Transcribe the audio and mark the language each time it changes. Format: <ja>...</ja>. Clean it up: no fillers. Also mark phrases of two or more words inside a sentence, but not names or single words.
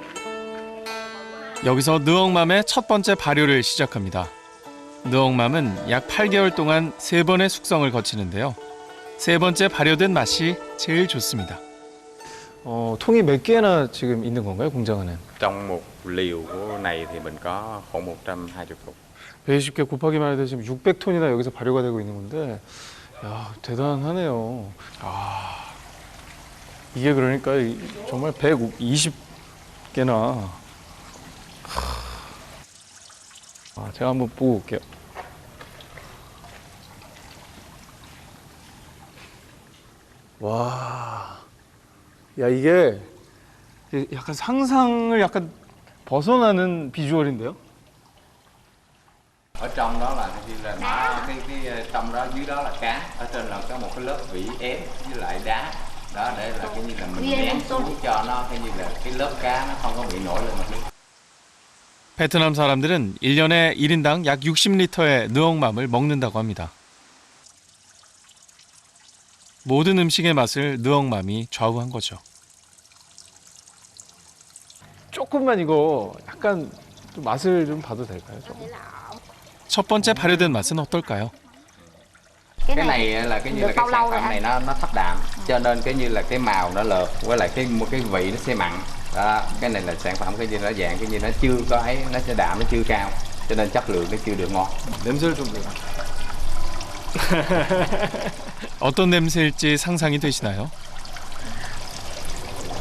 <ko>여기서 느엉맘의 첫 번째 발효를 시작합니다. 느엉맘은 약 8개월 동안 3번의 숙성을 거치는데요. 3번째 발효된 맛이 제일 좋습니다. 통이 몇 개나 지금 있는 건가요, 공장 안에?</ko> <vi>Trong một liều của này thì mình có khoảng 120 thùng.</vi> <ko>120개 곱하기만 해도 지금 600톤이나 여기서 발효가 되고 있는 건데, 야, 대단하네요. 이게 그러니까 정말 120개나. 제가 한번 보고 올게요. 와, 야, 이게 약간 상상을 약간 벗어나는 비주얼인데요?</ko> <vi>Ở trong đó là như là nó cái trong đó dưới đó là cá, ở trên là có một cái lớp vỉ ép với lại đá. Đó để là cái như là mình nén xuống cho nó cái như là cái lớp cá nó không có bị nổi lên mặt nước.</vi> <ko>베트남 사람들은 1년에 1인당 약 60리터의 느엉맘을 먹는다고 합니다. 모든 음식의 맛을 느엉맘이 좌우한 거죠. 조금만 이거 약간 좀 맛을 좀 봐도 될까요? 조금? 첫 번째 발효된 맛은 어떨까요?</ko> <vi>Cái này là cái như là cái sản phẩm này nó thấp đạm, cho nên cái như là cái màu nó lợt, với lại một cái vị nó sẽ mặn. Đó, cái này là sản phẩm cái như nó dạng cái như nó chưa có ấy, nó sẽ đạm nó chưa cao, cho nên chất lượng nó chưa được ngon.</vi> <ko>냄새를 좀 내라. 어떤 냄새일지 상상이 되시나요?</ko>